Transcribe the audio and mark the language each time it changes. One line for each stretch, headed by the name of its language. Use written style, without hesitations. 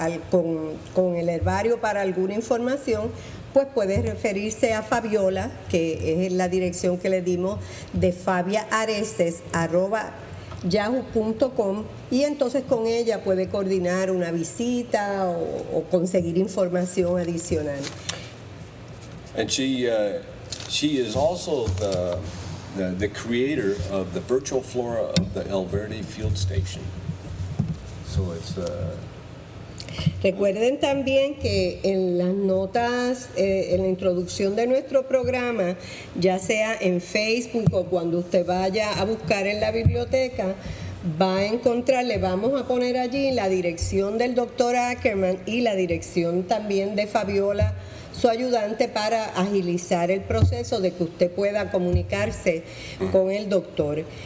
Spanish: con el herbario para alguna información, pues puede referirse a Fabiola, que es la dirección que le dimos de Fabia Areces @yahoo.com, y entonces con ella puede coordinar una visita o conseguir información adicional.
English: And she is also the creator of the virtual flora of the El Verde field station. So it's
Spanish: Recuerden también que en las notas, en la introducción de nuestro programa, ya sea en Facebook o cuando usted vaya a buscar en la biblioteca, va a encontrar, le vamos a poner allí la dirección del doctor Ackerman y la dirección también de Fabiola, su ayudante, para agilizar el proceso de que usted pueda comunicarse con el doctor.